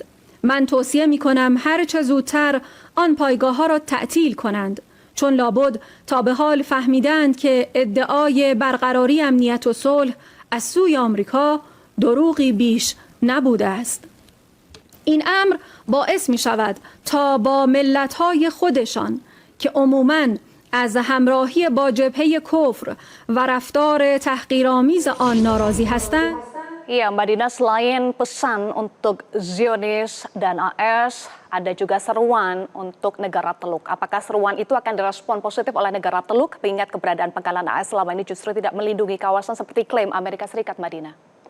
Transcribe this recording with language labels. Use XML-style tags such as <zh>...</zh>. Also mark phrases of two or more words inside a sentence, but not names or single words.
<fa>من توصیه می کنم هر چه زودتر آن پایگاه ها را تعطیل کنند، چون لابد تا به حال فهمیدند که ادعای برقراری امنیت و صلح از سوی آمریکا دروغی بیش نبوده است. این امر باعث می شود تا با ملت‌های خودشان که عموماً از همراهی با جبهه کفر و رفتار تحقیرآمیز آن ناراضی هستند.</fa> <id>Iya, Mbak Dina, selain pesan untuk Zionis dan AS, ada juga seruan untuk negara Teluk. Apakah seruan itu akan direspon positif oleh negara Teluk, mengingat keberadaan pangkalan AS selama ini justru tidak melindungi kawasan seperti klaim Amerika Serikat, Mbak Dina?</id>